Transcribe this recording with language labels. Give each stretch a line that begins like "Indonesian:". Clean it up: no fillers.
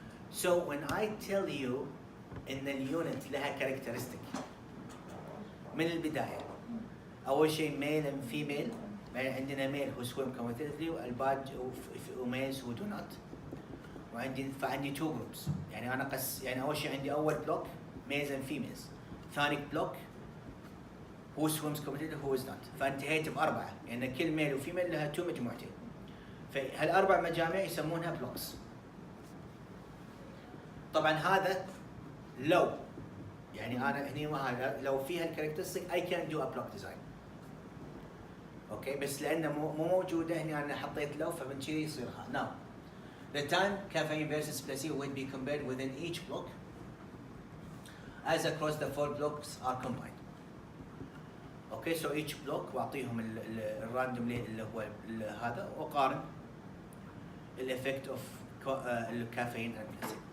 English: So when I tell you
Arabic: ان اليونت لها characteristic من البداية، أول شيء
English: male and female،
Arabic: عندنا
English: male who swim competitively
Arabic: والباد وميلز who do not، فعندي two groups، يعني أنا يعني أول شيء عندي أول block males and females، ثاني block
English: who swims competitively who is not،
Arabic: فانتهيت بأربعة، يعني كل ميل وفيميل لها two مجموعتين، فهالأربع مجاميع يسمونها blocks. طبعا هذا لو يعني انا هني هذا لو فيها الكاركترستيك
English: I can do a block design.
Arabic: اوكي بس لانه مو موجوده هنا انا حطيت لو فمن كذي يصير هذا.
English: Now the time caffeine versus placebo will be compared within each block as across the 4 blocks are combined.
Arabic: اوكي
English: so each block
Arabic: واعطيهم الراندوملي اللي هو هذا واقارن الافكت اوف الكافيين
English: and placebo.